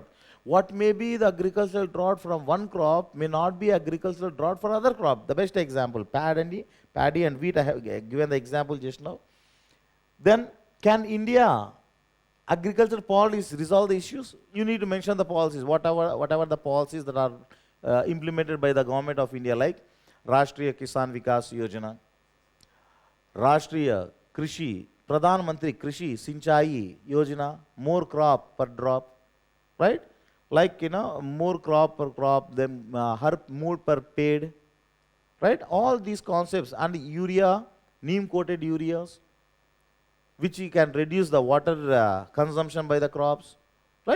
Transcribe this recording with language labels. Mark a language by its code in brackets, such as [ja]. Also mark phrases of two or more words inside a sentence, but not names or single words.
[en] What may be the agricultural drought from one crop may not be agricultural drought for other crop. The best example, paddy and wheat, I have given the example just now. Then, can India agricultural policies resolve the issues? You need to mention the policies, whatever the policies that are implemented by the government of India, like Rashtriya Kisan Vikas Yojana, Rashtriya Krishi, Pradhan Mantri Krishi Sinchai Yojana, more crop per drop, right? Like, more crop per crop, then more per paid, right? All these concepts, and urea, neem coated ureas, which you can reduce the water consumption by the crops, right?